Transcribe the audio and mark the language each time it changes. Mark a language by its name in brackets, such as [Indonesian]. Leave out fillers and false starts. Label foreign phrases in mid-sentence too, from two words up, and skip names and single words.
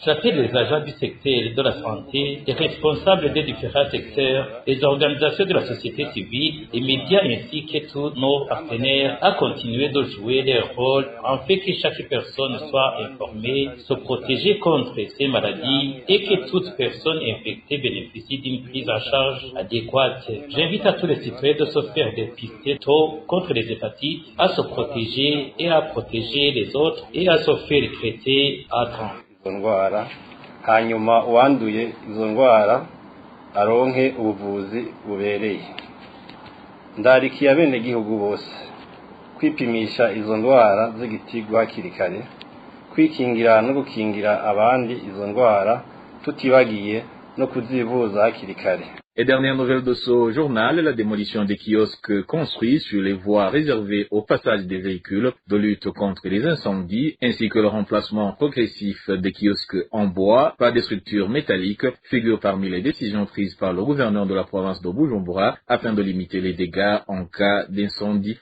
[French] J'appelle les agents du secteur de la santé, les responsables des différents secteurs, les organisations de la société civile, les médias ainsi que tous nos partenaires à continuer de jouer leur rôle en fait que chaque personne soit informée, se protéger contre ces maladies et que toute personne infectée bénéficie d'une prise en charge adéquate. J'invite à tous les citoyens de se faire dépister tôt contre les hépatites, à se protéger et à protéger les autres et à se faire traiter à temps. [Rundi] Izo ndwara hanyuma uwanduye izo ndwara aronke ubuvuzi bubereye. Ndarikiye abenegihugu bose kwipimisha izo ndwara z'igitigu hakiri kare, kwikingira no gukingira abandi izo ndwara tutibagiye no kuzivuza hakiri kare. [French] Et dernière nouvelle de ce journal, la démolition des kiosques construits sur les voies réservées au passage des véhicules de lutte contre les incendies, ainsi que le remplacement progressif des kiosques en bois par des structures métalliques, figurent parmi les décisions prises par le gouverneur de la province de Bujumbura afin de limiter les dégâts en cas d'incendie.